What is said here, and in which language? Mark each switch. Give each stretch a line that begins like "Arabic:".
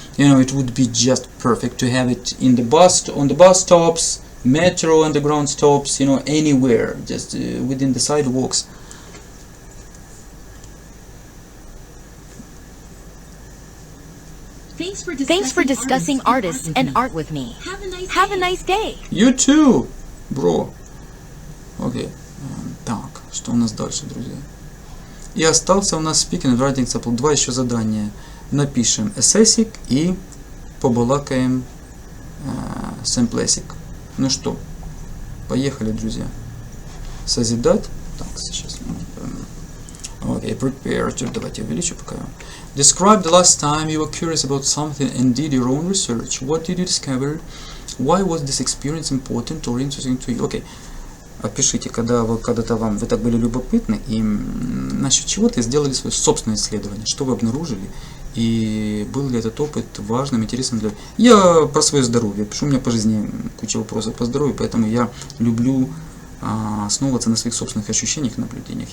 English: You know, it would be just perfect to have it in the on the bus stops, metro, underground stops, you know, anywhere, just within the sidewalks. Thanks for discussing artists and art with me. Have a nice day. You too, bro. Окей.
Russian: Так, что у нас дальше, друзья? И остался у нас
English: speaking and writing sample.
Russian: 2 еще задания. Напишем эссесик и побалакаем сэмплесик. Ну что, поехали, друзья. Созидать. Так, сейчас.
English: Окей, prepare to.
Russian: Давайте увеличу пока.
English: Describe the last time you were curious about something and did your own research. What did you discover? Why was this experience important or interesting to you?
Russian: Окей. Опишите, когда-то вы так были любопытны и насчет чего-то сделали свое собственное исследование, что вы обнаружили, и был ли этот опыт важным, интересным для... Я про свое здоровье пишу, у меня по жизни куча вопросов по здоровью, поэтому я люблю основываться на своих собственных ощущениях и наблюдениях.